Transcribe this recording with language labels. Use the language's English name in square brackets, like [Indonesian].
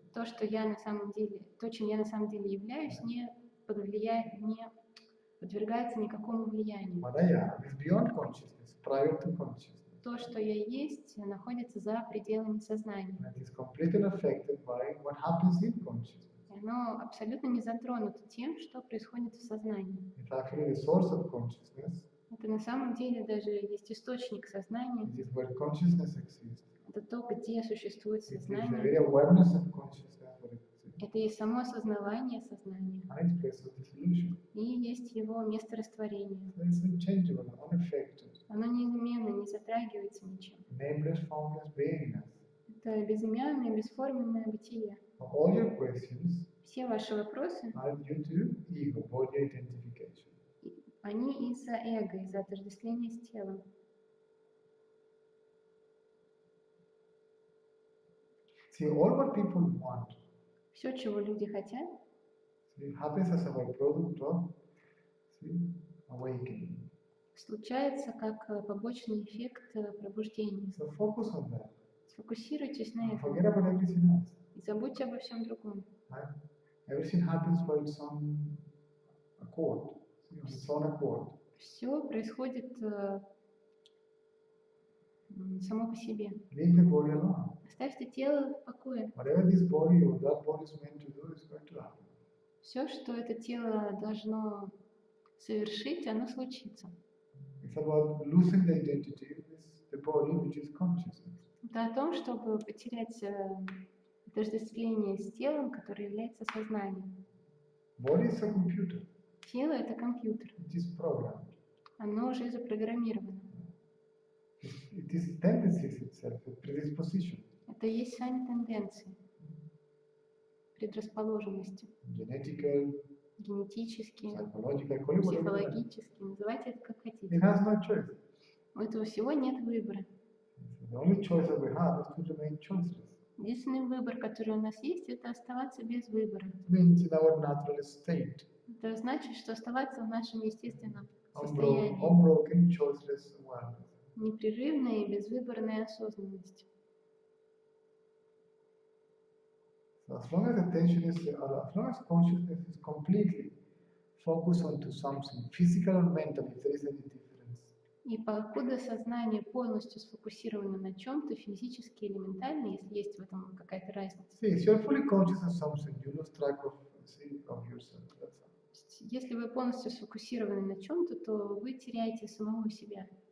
[Russian] То, что я на самом деле, то, чем я на самом деле являюсь, не подвергается никакому влиянию. [English] What I am is beyond consciousness, prior to consciousness. [Russian] То, что я есть, находится за пределами сознания. [English] And it is completely unaffected by what happens in consciousness. [Russian] Оно абсолютно не затронуто тем, что происходит в сознании. [English] It's actually the source of consciousness. [Russian] Это на самом деле даже есть источник сознания. [English] It is where consciousness exists. [Russian] Это то, где существует [English] It is the [Russian] сознание. [English] very awareness of consciousness where it exists. [Russian] Это и само осознавание сознания. [English] And its place of dissolution. [Russian] И есть его место растворения. [English] So it's unchangeable, unaffected. [Russian] Оно неизменно, не затрагивается ничем. [English] Nameless, formless beingness. [Russian] Это безымянное, бесформенное бытие. [English] All your questions [Russian] Все ваши вопросы, [English] are due to ego, body identification. [Russian] они из-за эго, из-за отождествления с телом. [English] See, all what people want, [Russian] Все, чего люди хотят, [English] see, happens as a byproduct of awakening. [Russian] случается как побочный эффект пробуждения. [English] So focus on that. [Russian] Сфокусируйтесь на [English] And [Russian] этом [English] forget about everything else. [Russian] и забудьте обо всем другом. [English] Right? Everything happens by its own accord, on its own accord. [Russian] Все происходит само по себе. [English] Leave the body alone. [Russian] Оставьте тело в покое. [English] Whatever this body or that body is meant to do is going to happen. [Russian] Все, что это тело должно совершить, оно случится. [English] It's about losing the identity with the body, which is consciousness. [Russian] Это о том, чтобы потерять отождествление с телом, которое является сознанием. [English] Body is a computer. [Russian] Тело — это компьютер. [English] It is programmed. [Russian] Оно уже запрограммировано. [English] It is tendencies itself, a predisposition. [Russian] Это и есть сами тенденции, предрасположенности, [English] Genetical, [Russian] генетические, [English] psychological, call it whatever you like. [Russian] психологические. Называйте это как [English] It [Russian] хотите. [English] has no choice. [Russian] У этого всего нет выбора. [English] The only choice that we have is to remain choiceless. [Russian] Единственный выбор, который у нас есть, это оставаться без выбора. [English] It means in our natural state, [Russian] Это значит, что оставаться в нашем естественном состоянии. [English] unbroken, choiceless awareness. [Russian] Непрерывная и безвыборная осознанность. [English] So as long as attention is, as long as consciousness is completely focused onto something, physical or mental, if there is any difference, [Russian] И покуда сознание полностью сфокусировано на чем-то, физически или ментально, если есть в этом какая-то разница. [English] see, if you're fully conscious of something, you lose track of yourself. That's all. [Russian] Если вы полностью сфокусированы на чем-то, то вы теряете самого себя.